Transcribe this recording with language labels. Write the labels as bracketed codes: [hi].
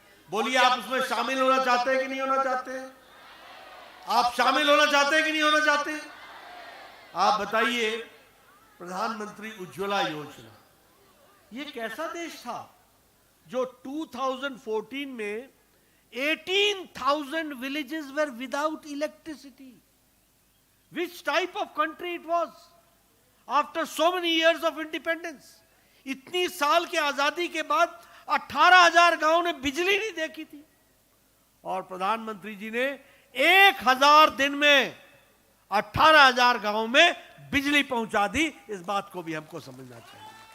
[hi] बोलिए, आप उसमें शामिल होना चाहते हैं कि नहीं होना चाहते हैं? आप शामिल होना चाहते हैं कि नहीं होना चाहते हैं? आप बताइए, प्रधानमंत्री उज्ज्वला योजना, ये कैसा देश था जो 2014 में 18,000 [en] villages were without electricity? Which type of country it was after so many years of independence? [hi] इतनी साल की आजादी के बाद 18,000 गांव ने बिजली नहीं देखी थी और प्रधानमंत्री जी ने 1,000 दिन में 18,000 गांव में बिजली पहुंचा दी। इस बात को भी हमको समझना चाहिए।